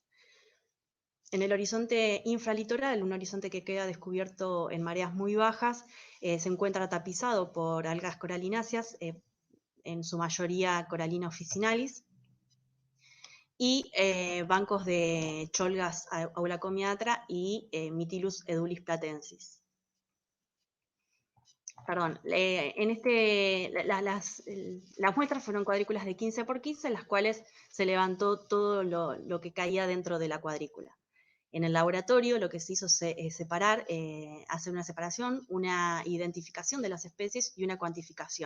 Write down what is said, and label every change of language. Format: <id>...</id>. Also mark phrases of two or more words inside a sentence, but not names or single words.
<es>En el horizonte infralitoral, un horizonte que queda descubierto en mareas muy bajas, se encuentra tapizado por algas coralináceas, en su mayoría Corallina officinalis, y bancos de Cholgas aulacomiatra y Mytilus edulis platensis. Perdón, las muestras fueron cuadrículas de 15 por 15, en las cuales se levantó todo lo que caía dentro de la cuadrícula. En el laboratorio lo que se hizo es hacer una separación, una identificación de las especies y una cuantificación.</es>